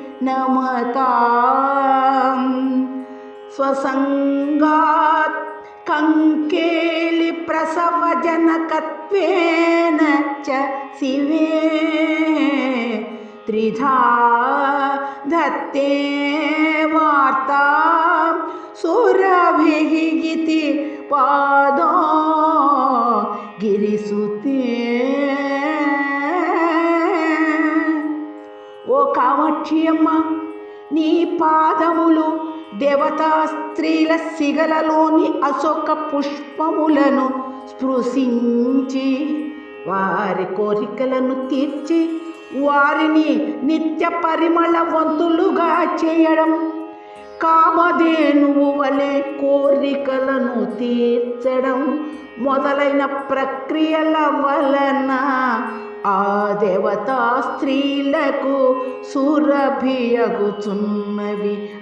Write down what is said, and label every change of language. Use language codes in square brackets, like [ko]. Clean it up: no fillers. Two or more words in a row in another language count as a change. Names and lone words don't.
[sa] नमताम् स्वसंगात् कंकेलि प्रसवजनकत्वेन च शिवे त्रिधा धत्ते वार्ता सुरभिः इति पादो गिरिसुते। [te] ఓ కామాక్షి అమ్మ, నీ పాదములు దేవతా స్త్రీల సిగలలోని అశోక పుష్పములను స్పృశించి వారి కోరికలను తీర్చి వారిని నిత్య పరిమళవంతులుగా చేయడం, కామధేనువు వలె కోరికలను తీర్చడం మొదలైన ప్రక్రియల వలన ఆ దేవతా స్త్రీలకు సురభియగుచున్నవి.